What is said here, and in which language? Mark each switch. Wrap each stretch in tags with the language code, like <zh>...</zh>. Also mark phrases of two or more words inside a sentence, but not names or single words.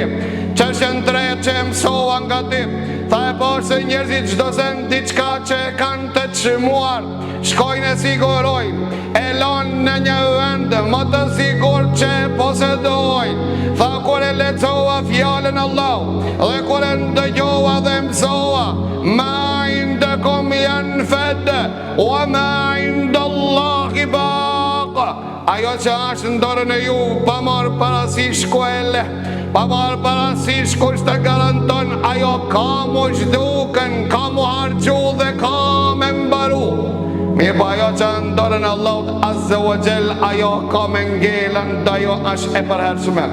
<sq>Çështjen tretë që e mësova nga ti, tha e po se njerëzit çdo sen diçka që e kanë të çmuar, shkojnë e sigurojnë, e lanë në një vend më të sigur që e posedojnë. Tha: kur e lexova fjalën Allah dhe kur e ndëgjova dhe mësova,</sq> <ar>ما عندكم ينفد وما عند الله باق.</ar> <sq>Ajo që është në dorën e ju, pa marrë parasysh ku e le, pa marrë parasysh kush të garanton, ajo ka mu zhduken, ka mu hargju dhe ka me mbaru. Mirë, pa ajo që në dorën e Allahut</sq> <ar>عز وجل,</ar> <sq>ajo ka me ngelën, dhe ajo është e përhershme.</sq>